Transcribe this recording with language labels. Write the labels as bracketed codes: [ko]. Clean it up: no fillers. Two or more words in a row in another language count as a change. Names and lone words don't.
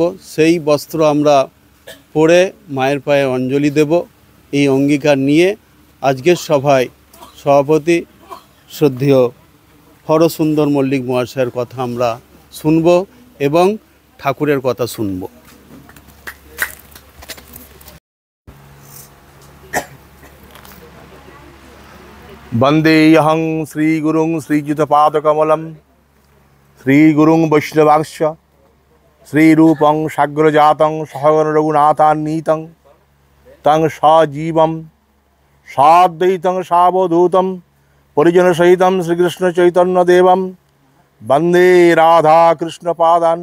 [bn] সেই বস্ত্র আমরা পরে মায়ের পায়ে অঞ্জলি দেব। এই অঙ্গীকার নিয়ে আজকের সভায় সভাপতি শ্রদ্ধেয় হরসুন্দর মল্লিক মহাশয়ের কথা আমরা শুনব এবং ঠাকুরের কথা শুনব। [sa] वंदेऽहं श्रीगुरुं श्रीयुतपादकमलं श्रीगुरुं वैष्णवांश्च श्रीरूपं साग्रजातं सहगणरघुनाथान्वितं तं सजीवं साद्वैतं सावधूतं परिजनसहितं श्रीकृष्णचैतन्यदेवं वन्दे राधाकृष्णपादान्